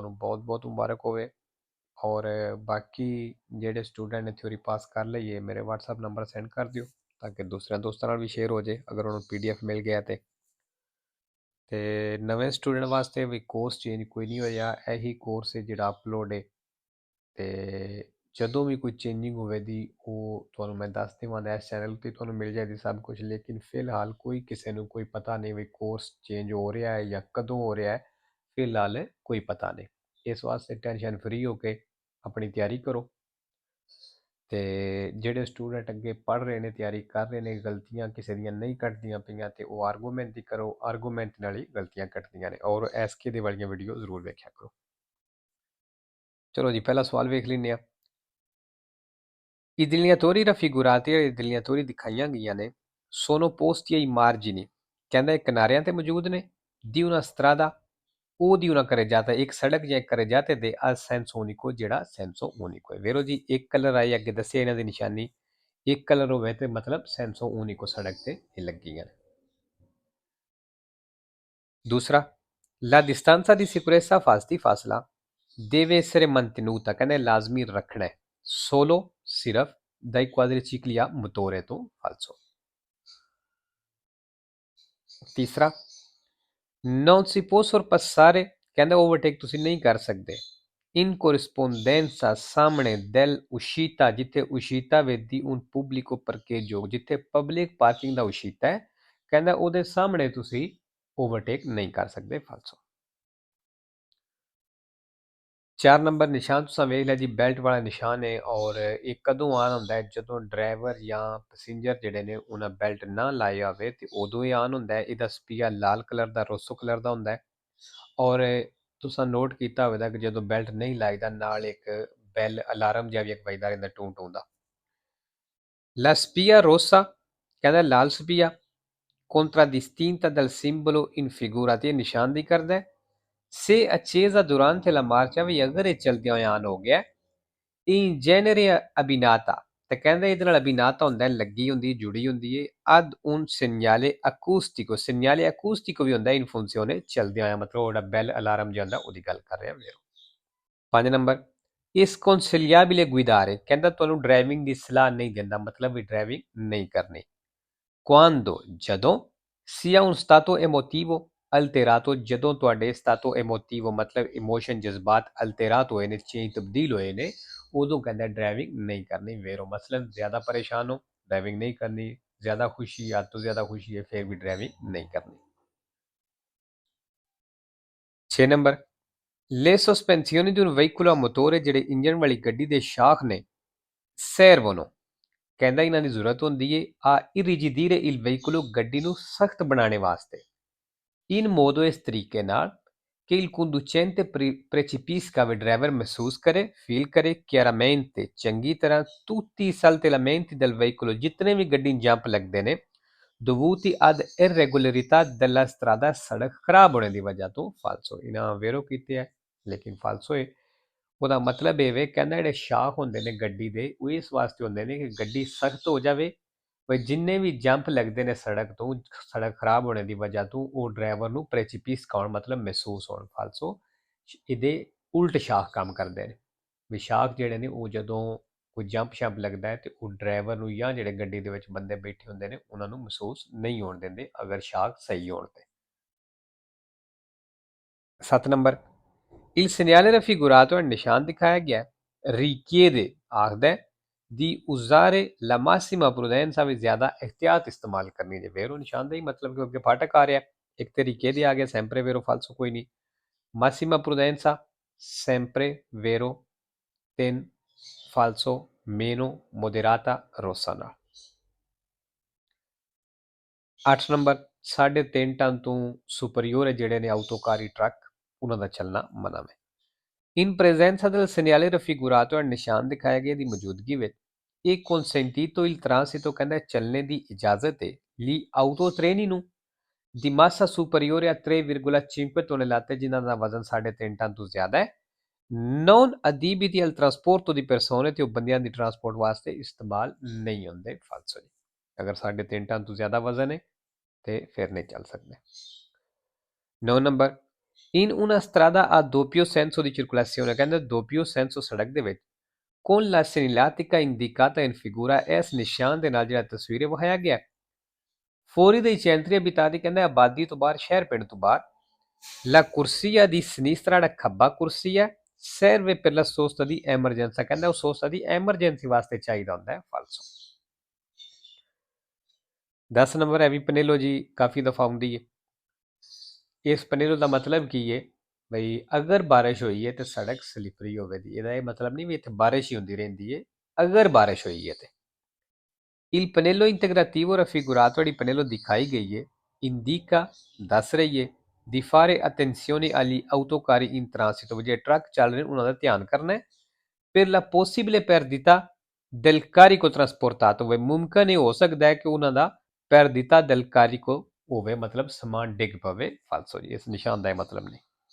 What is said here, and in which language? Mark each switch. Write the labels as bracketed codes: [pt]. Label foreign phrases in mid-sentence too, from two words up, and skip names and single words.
[pa] ਤੁਹਾਨੂੰ ਬਹੁਤ ਬਹੁਤ ਮੁਬਾਰਕ ਹੋਵੇ। ਔਰ ਬਾਕੀ ਜਿਹੜੇ ਸਟੂਡੈਂਟ ਨੇ ਥਿਊਰੀ ਪਾਸ ਕਰ ਲਈ ਹੈ, ਮੇਰੇ ਵਟਸਐਪ ਨੰਬਰ ਸੈਂਡ ਕਰ ਦਿਓ ਤਾਂ ਕਿ ਦੂਜੇ ਦੋਸਤਾਂ ਨਾਲ ਭੀ ਸ਼ੇਅਰ ਹੋ ਜਾਏ ਅਗਰ ਉਨ੍ਹਾਂ ਨੇ PDF ਮਿਲ ਗਿਆ ਤੇ ਨਵੇਂ ਸਟੂਡੈਂਟ ਵਾਸਤੇ ਭੀ ਕੋਰਸ ਚੇਂਜ ਕੋਈ ਨਹੀਂ ਹੋਇਆ। ਯਹੀ ਕੋਰਸ ਹੈ ਜਿਹੜਾ ਅਪਲੋਡ ਹੈ ਤੇ ਜਦੋਂ ਵੀ ਕੋਈ ਚੇਂਜਿੰਗ ਹੋਵੇਗੀ ਉਹ ਤੁਹਾਨੂੰ ਮੈਂ ਦੱਸ ਦੇਵਾਂਗਾ। ਇਸ ਚੈਨਲ ਤੇ ਤੁਹਾਨੂੰ ਮਿਲ ਜਾਏਗੀ ਸਭ ਕੁਝ, ਲੇਕਿਨ ਫਿਲਹਾਲ ਕੋਈ ਕਿਸੇ ਨੂੰ ਕੋਈ ਪਤਾ ਨਹੀਂ ਵੀ ਕੋਰਸ ਚੇਂਜ ਹੋ ਰਿਹਾ ਹੈ ਜਾਂ ਕਦੋਂ ਹੋ ਰਿਹਾ ਹੈ। ਫਿਲਹਾਲ ਕੋਈ ਪਤਾ ਨਹੀਂ। ਇਸ ਵਾਸਤੇ ਟੈਨਸ਼ਨ ਫਰੀ ਹੋ ਕੇ ਆਪਣੀ ਤਿਆਰੀ ਕਰੋ। ਤੇ ਜਿਹੜੇ ਸਟੂਡੈਂਟ ਅੱਗੇ ਪੜ੍ਹ ਰਹੇ ਨੇ, ਤਿਆਰੀ ਕਰ ਰਹੇ ਨੇ, ਗਲਤੀਆਂ ਕਿਸੇ ਦੀਆਂ ਨਹੀਂ ਕੱਢਦੀਆਂ ਪਈਆਂ ਤੇ ਉਹ ਆਰਗੂਮੈਂਟ ਹੀ ਕਰੋ। ਆਰਗੂਮੈਂਟ ਨਾਲ ਹੀ ਗਲਤੀਆਂ ਕੱਟਦੀਆਂ ਨੇ। ਔਰ ਐਸਕੇ ਦੇ ਵਾਲੀਆਂ ਵੀਡੀਓ ਜ਼ਰੂਰ ਵੇਖਿਆ ਕਰੋ। ਚਲੋ ਜੀ, ਪਹਿਲਾ ਸਵਾਲ ਵੇਖ ਲੈਂਦੇ ਹਾਂ। [it] I delineatori raffigurati e delineatori [pa] ਦਿਖਾਈਆਂ ਗਈਆਂ ਨੇ [it] sono posti ai margini, [pa] ਕਹਿੰਦਾ ਇਹ ਕਿਨਾਰਿਆਂ ਤੇ ਮੌਜੂਦ ਨੇ, [it] di una strada o di una carreggiata, [pa] ਇੱਕ ਸੜਕ ਜਾਂ ਇੱਕ [it] carreggiata ਦੇ al senso unico, ਜਿਹੜਾ senso unico ਹੈ। [pa] ਵੇਰੋ ਜੀ, ਇੱਕ ਕਲਰ ਆਈ ਅੱਗੇ ਦੱਸਿਆ ਇਹਨਾਂ ਦੀ ਨਿਸ਼ਾਨੀ, ਇੱਕ ਕਲਰ ਹੋਵੇ ਤੇ ਮਤਲਬ [it] senso unico [pa] ਸੜਕ ਤੇ ਇਹ ਲੱਗੀਆਂ ਨੇ। ਦੂਸਰਾ, [it] la distanza di sicurezza ਫਾਸਲਾ deve essere mantenuta, [pa] ਕਹਿੰਦੇ ਲਾਜ਼ਮੀ ਰੱਖਣਾ ਹੈ, [it] solo ਸਿਰਫ dai quadricicli a motore ਤੋਂ falso। [pa] ਤੀਸਰਾ, [it] non si può sorpassare, [pa] ਕਹਿੰਦੇ ਓਵਰਟੇਕ ਤੁਸੀਂ ਨਹੀਂ ਕਰ ਸਕਦੇ, [it] in corrispondenza ਸਾਹਮਣੇ del uscita, ਜਿੱਥੇ uscita ਵੇਦੀ un pubblico parcheggio, [pa] ਜਿੱਥੇ ਪਬਲਿਕ ਪਾਰਕਿੰਗ ਦਾ uscita ਹੈ, ਕਹਿੰਦਾ ਉਹਦੇ ਸਾਹਮਣੇ ਤੁਸੀਂ ਓਵਰਟੇਕ ਨਹੀਂ ਕਰ ਸਕਦੇ, falso। 4 ਨੰਬਰ ਨਿਸ਼ਾਨ ਤੁਸੀਂ ਵੇਖ ਲਿਆ ਜੀ, ਬੈਲਟ ਵਾਲਾ ਨਿਸ਼ਾਨ ਹੈ। ਔਰ ਇਹ ਕਦੋਂ ਆਨ ਹੁੰਦਾ ਹੈ? ਜਦੋਂ ਡਰਾਈਵਰ ਜਾਂ ਪੈਸੇਂਜਰ ਜਿਹੜੇ ਨੇ ਉਹਨਾਂ ਬੈਲਟ ਨਾ ਲਾਈ ਹੋਵੇ ਤੇ ਉਦੋਂ ਹੀ ਆਨ ਹੁੰਦਾ ਹੈ। ਇਹਦਾ ਸਪੀਆ ਲਾਲ ਕਲਰ ਦਾ, ਰੋਸੋ ਕਲਰ ਦਾ ਹੁੰਦਾ ਹੈ। ਔਰ ਤੁਸੀਂ ਨੋਟ ਕੀਤਾ ਹੋਵੇਗਾ ਕਿ ਜਦੋਂ ਬੈਲਟ ਨਹੀਂ ਲਾਈਦਾ ਨਾਲ ਇੱਕ ਬੈਲ ਅਲਾਰਮ ਜਿਹਾ ਵੀ ਇੱਕ ਵੱਜਦਾ ਰਹਿੰਦਾ, ਟੂੰ ਟੂੰ ਦਾ। [it] La spia rossa, [pa] ਕਹਿੰਦਾ ਲਾਲ ਸਪੀਆ, [it] contraddistinta dal simbolo in figura, [pa] ਤੇ ਇਹ ਨਿਸ਼ਾਨਦੇਹੀ ਕਰਦਾ ਹੈ। [it] Se accesa durante la marcia, [pa] ਵੀ ਅਗਰ ਇਹ ਚਲਦਿਆਂ ਹੋਇਆ ਆਨ ਹੋ ਗਿਆ, [it] in genere abbinata, [pa] ਤੇ ਕਹਿੰਦੇ ਇਹਦੇ ਨਾਲ ਅਬਿਨਾਤਾ ਹੁੰਦਾ ਹੈ, ਲੱਗੀ ਹੁੰਦੀ, ਜੁੜੀ ਹੁੰਦੀ ਹੈ, [it] ad un segnale acustico, segnale acustico [pa] ਵੀ ਹੁੰਦਾ [it] in funzione, [pa] ਚਲਦਿਆਂ ਹੋਇਆ, ਮਤਲਬ ਉਹ ਜਿਹੜਾ ਬੈਲ ਅਲਾਰਮ ਜਿਹਾ ਹੁੰਦਾ ਉਹਦੀ ਗੱਲ ਕਰ ਰਿਹਾ ਵੀਰੋ। 5 ਨੰਬਰ, [it] sconsigliabile guidare, [pa] ਕਹਿੰਦਾ ਤੁਹਾਨੂੰ ਡਰਾਈਵਿੰਗ ਦੀ ਸਲਾਹ ਨਹੀਂ ਦਿੰਦਾ, ਮਤਲਬ ਵੀ ਡਰਾਈਵਿੰਗ ਨਹੀਂ ਕਰਨੀ। [it] quando, ਜਦੋਂ, sia un stato emotivo alterato, [pa] ਜਦੋਂ ਤੁਹਾਡੇ [it] stato emotivo [pa] ਮਤਲਬ ਇਮੋਸ਼ਨ ਜਜ਼ਬਾਤ ਅਲਤੇਰਾਤ ਹੋਏ ਨੇ, ਚੇਂਜ ਤਬਦੀਲ ਹੋਏ ਨੇ, ਉਦੋਂ ਕਹਿੰਦਾ ਡਰਾਈਵਿੰਗ ਨਹੀਂ ਕਰਨੀ ਵੇਰੋ। ਮਸਲਨ ਜ਼ਿਆਦਾ ਪਰੇਸ਼ਾਨ ਹੋ, ਡਰਾਈਵਿੰਗ ਨਹੀਂ ਕਰਨੀ। ਜ਼ਿਆਦਾ ਖੁਸ਼ੀ, ਹੱਦ ਤੋਂ ਜ਼ਿਆਦਾ ਖੁਸ਼ੀ ਹੈ, ਫਿਰ ਵੀ ਡਰਾਈਵਿੰਗ ਨਹੀਂ ਕਰਨੀ। 6 ਨੰਬਰ, [it] le sospensioni di un veicolo a motore, [pa] ਜਿਹੜੇ ਇੰਜਨ ਵਾਲੀ ਗੱਡੀ ਦੇ ਸ਼ਾਖ ਨੇ, servono, ਕਹਿੰਦਾ ਇਹਨਾਂ ਦੀ ਜ਼ਰੂਰਤ ਹੁੰਦੀ ਹੈ [it] a irrigidire il veicolo, [pa] ਗੱਡੀ ਨੂੰ ਸਖਤ ਬਣਾਉਣੇ ਵਾਸਤੇ, [it] in modo, [pa] ਇਸ ਤਰੀਕੇ ਨਾਲ [it] che il conducente percepisca, [pa] ਵੀ ਡਰਾਈਵਰ ਮਹਿਸੂਸ ਕਰੇ, ਫੀਲ ਕਰੇ chiaramente, ਚੰਗੀ ਤਰ੍ਹਾਂ, [it] tutti i saltellamenti del veicolo, [pa] ਜਿਤਨੇ ਵੀ ਗੱਡੀ ਜੰਪ ਲੱਗਦੇ ਨੇ, [it] dovuti ad irregolarità della strada, [pa] ਸੜਕ ਖਰਾਬ ਹੋਣੇ ਦੀ ਵਜ੍ਹਾ ਤੋਂ, falso। ਇਹਨਾਂ ਵੇਰੋ ਕੀਤੇ ਹੈ ਲੇਕਿਨ falso ਹੈ। ਉਹਦਾ ਮਤਲਬ ਇਹ ਵੇ, ਕਹਿੰਦਾ ਜਿਹੜੇ ਸ਼ਾਖ ਹੁੰਦੇ ਨੇ ਗੱਡੀ ਦੇ, ਉਹ ਇਸ ਵਾਸਤੇ ਹੁੰਦੇ ਨੇ ਕਿ ਗੱਡੀ ਸਖਤ ਹੋ ਜਾਵੇ, ਵੀ ਜਿੰਨੇ ਵੀ ਜੰਪ ਲੱਗਦੇ ਨੇ ਸੜਕ ਤੋਂ, ਸੜਕ ਖਰਾਬ ਹੋਣੇ ਦੀ ਵਜ੍ਹਾ ਤੋਂ, ਉਹ ਡਰਾਈਵਰ ਨੂੰ ਪ੍ਰੈਚਿਪਿਸ ਕਾਉਣ, ਮਤਲਬ ਮਹਿਸੂਸ ਹੋਣ, ਫਾਲਸੋ। ਇਹਦੇ ਉਲਟ ਸ਼ਾਖ ਕੰਮ ਕਰਦੇ ਨੇ, ਵੀ ਸ਼ਾਖ ਜਿਹੜੇ ਨੇ ਉਹ ਜਦੋਂ ਕੋਈ ਜੰਪ ਸ਼ੰਪ ਲੱਗਦਾ ਹੈ ਤੇ ਉਹ ਡਰਾਈਵਰ ਨੂੰ ਜਾਂ ਜਿਹੜੇ ਗੱਡੀ ਦੇ ਵਿੱਚ ਬੰਦੇ ਬੈਠੇ ਹੁੰਦੇ ਨੇ ਉਹਨਾਂ ਨੂੰ ਮਹਿਸੂਸ ਨਹੀਂ ਹੋਣ ਦਿੰਦੇ, ਅਗਰ ਸ਼ਾਖ ਸਹੀ ਹੋਣ ਤੇ। 7 ਨੰਬਰ, [it] il segnale raffigurato, [pa] ਨਿਸ਼ਾਨ ਦਿਖਾਇਆ ਗਿਆ, richiede, ਆਖਦਾ ਦੀ [it] usare la massima prudenza, [pa] ਵੀ ਜ਼ਿਆਦਾ ਇhtiyat ਇਸਤੇਮਾਲ ਕਰਨੀ ਜੇ। ਵੇਰੋ ਨਿਸ਼ਾਨਦੇਹੀ ਮਤਲਬ ਕਿ ਅੱਗੇ ਫਾਟਕ ਆ ਰਿਹਾ, ਇੱਕ ਤੇ richiede ਆ ਗਿਆ, [it] sempre vero falso [pa] ਕੋਈ ਨਹੀਂ। [it] massima prudenza sempre vero, 3 falso, meno moderata rossa ਨਾਲ। [pa] 8 ਨੰਬਰ, 3.5 ਟਨ ਤੋਂ ਸੁਪਰੀਅਰ ਜਿਹੜੇ ਨੇ ਆਟੋਕਾਰੀ ਟਰੱਕ, ਉਹਨਾਂ ਦਾ ਚੱਲਣਾ ਮਨਾ ਹੈ। [it] in presenza del segnale raffigurato, [pa] ਨਿਸ਼ਾਨ ਦਿਖਾਇਆ ਗਿਆ ਦੀ ਮੌਜੂਦਗੀ ਵਿੱਚ, ਇਹ [it] consentito il transito, [pa] ਕਹਿੰਦਾ ਚੱਲਣੇ ਦੀ ਇਜਾਜ਼ਤ ਹੈ, [it] li autotreni [pa] ਨੂੰ, [it] di massa superiore a 3,5 tonnellate, [pa] ਜਿਨ੍ਹਾਂ ਦਾ ਵਜ਼ਨ 3.5 ਟਨ ਤੋਂ ਜ਼ਿਆਦਾ ਹੈ, [it] non adibiti al trasporto di persone [pa] ਤੇ ਉਹ ਬੰਦਿਆਂ ਦੀ ਟਰਾਂਸਪੋਰਟ ਵਾਸਤੇ ਇਸਤੇਮਾਲ ਨਹੀਂ ਹੁੰਦੇ ਫਾਲਸੋ ਜੀ ਅਗਰ 3.5 ਟਨ ਤੋਂ ਜ਼ਿਆਦਾ ਵਜ਼ਨ ਹੈ ਤੇ ਫਿਰ ਨਹੀਂ ਚੱਲ ਸਕਦੇ 9 ਨੰਬਰ [it] in una strada a doppio senso di circolazione [pa] ਕਹਿੰਦੇ [it] doppio senso [pa] ਸੜਕ ਦੇ ਵਿੱਚ [it] con la segnaletica indicata in figura [pa] ਇਸ ਨਿਸ਼ਾਨ ਦੇ ਨਾਲ ਜਿਹੜਾ ਤਸਵੀਰ ਵਿਖਾਇਆ ਗਿਆ ਫੌਰੀ [it] dei centri abitati [pa] ਕਹਿੰਦਾ ਆਬਾਦੀ ਤੋਂ ਬਾਹਰ ਸ਼ਹਿਰ ਪਿੰਡ ਤੋਂ ਬਾਹਰ [it] la corsia di sinistra [pa] ਜਿਹੜਾ ਖੱਬਾ ਕੁਰਸੀ ਹੈ [it] serve per la sosta di emergenza [pa] ਕਹਿੰਦਾ ਉਹ sosta ਦੀ ਐਮਰਜੈਂਸੀ ਵਾਸਤੇ ਚਾਹੀਦਾ ਹੁੰਦਾ ਹੈ ਫਾਲਸੋ 10 ਨੰਬਰ ਹੈ ਵੀ ਪਨੇਲੋ ਜੀ ਕਾਫੀ ਦਫਾ ਹੁੰਦੀ ਹੈ ਇਸ ਪਨੇਲੋ ਦਾ ਮਤਲਬ ਕੀ ਹੈ ਬਈ ਅਗਰ ਬਾਰਿਸ਼ ਹੋਈ ਹੈ ਤੇ ਸੜਕ ਸਲਿਪਰੀ ਹੋਵੇਗੀ ਇਹਦਾ ਇਹ ਮਤਲਬ ਨਹੀਂ ਵੀ ਇੱਥੇ ਬਾਰਿਸ਼ ਹੀ ਹੁੰਦੀ ਰਹਿੰਦੀ ਹੈ ਅਗਰ ਬਾਰਿਸ਼ ਹੋਈ ਹੈ ਤੇ [it] Il pannello integrativo raffigurato di pannello [pa] ਦਿਖਾਈ ਗਈ ਹੈ indica ਦੱਸ ਰਹੀ ਹੈ [it] di fare attenzione agli autocarri in transito [pa] ਜਿਹੜੇ ਟਰੱਕ ਚੱਲ ਰਹੇ ਨੇ ਉਹਨਾਂ ਦਾ ਧਿਆਨ ਕਰਨਾ ਹੈ [it] per la possibile perdita del carico trasportato [pa] ਹੋਵੇ ਮੁਮਕਨ ਇਹ ਹੋ ਸਕਦਾ ਹੈ ਕਿ ਉਹਨਾਂ ਦਾ [it] perdita del carico [pa] ਹੋਵੇ ਮਤਲਬ ਸਮਾਨ ਡਿੱਗ ਪਵੇ ਫਾਲਸੋ ਜੀ ਇਸ ਨਿਸ਼ਾਨ ਦਾ ਇਹ ਮਤਲਬ ਨਹੀਂ